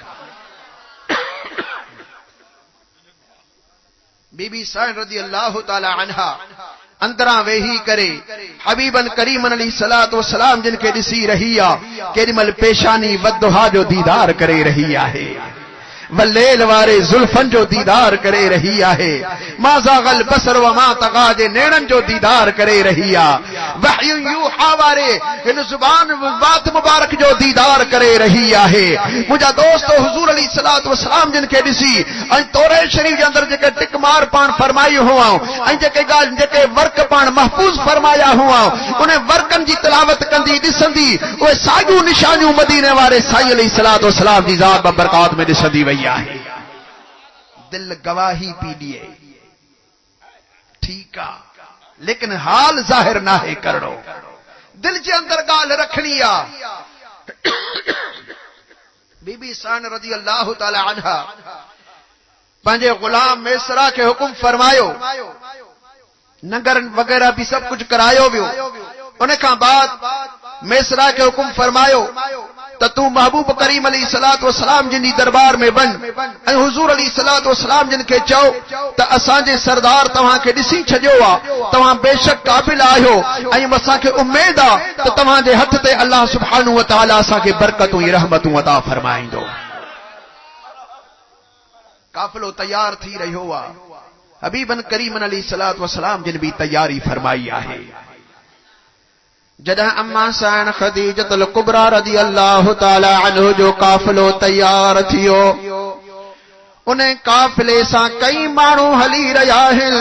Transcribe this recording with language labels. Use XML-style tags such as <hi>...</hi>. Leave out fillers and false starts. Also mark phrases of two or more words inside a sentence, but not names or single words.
<sd>बीबी साइण</sd> <ar>رضي الله تعالى عنها</ar> <sd>अंदरां वेही करे</sd> <ar>حبيبا كريما عليه الصلاة والسلام</ar> <sd>जिन खे ॾिसी रही आहे, केॾीमहिल पेशानी वद्दुहा जो दीदार करे रही आहे, वल्लेल वारे ज़ुल्फन जो दीदार करे रही आहे,</sd> <ar>ما زاغ البصر وما طغى</ar> <sd>जे नेणनि जो दीदार करे रही आहे,</sd> <ar>وحي يوحى</ar> <sd>वारे हिन ज़ुबान वात मुबारक जो दीदार करे रही आहे। मुंहिंजा दोस्त हुज़ूर</sd> <ar>عليه الصلاة والسلام</ar> <sd>जिन खे ॾिसी ऐं तौरात शरीफ़ जे अंदरि जेके टिक मार पाण फरमाई हुआ ऐं जेके वर्क पाण महफूज़ फरमाया हुआ, उन वर्कनि जी तिलावत कंदी ॾिसंदी उहे साॻियूं निशानियूं मदीने वारे साईं</sd> <ar>عليه الصلاة والسلام</ar> <sd>जी ज़ात बरकात में ॾिसंदी वई आहे। दिल गवाही पी ॾिए, ठीक आहे, लेकिन हाल ज़ाहिर ना है करणो, दिल जे अंदर ॻाल्हि रखणी आहे। बीबी साइण</sd> <ar>رضي الله تعالى عنها</ar> <sd>पंहिंजे गुलाम मेसरा खे हुकुम फरमायो, नगर वग़ैरह भी सब कुछ करायो वियो। उन खां बाद मेसरा खे हुकुम फरमायो त त तू महबूब करीम</sd> <ar>عليه الصلاة والسلام</ar> <sd>जिन दरबार में वञ ऐं हुजूर</sd> <ar>عليه الصلاة والسلام</ar> <sd>जिन खे चओ त असांजे सरदार तव्हां खे ॾिसी छॾियो आहे, तव्हां बेशक क़ाबिल आहियो ऐं असांखे उम्मीद आहे त तव्हांजे हथ ते</sd> <ar>الله سبحانه وتعالى</ar> <sd>असांखे बरकतूं ऐं रहमतूं अता फरमाईंदो। काफ़िलो तैयार थी रहियो आहे,</sd> <ar>حبيبا كريما عليه الصلاة والسلام</ar> <sd>जिन भी तैयारी फरमाई आहे। जॾहिं अम्मा साइण खदीजतुल कुबरा</sd> <ar>رضي الله تعالى عنه</ar> <sd>जो काफ़िलो तैयार थियो, उन काफ़िले सां कई माण्हू हली रहिया आहिनि।</sd>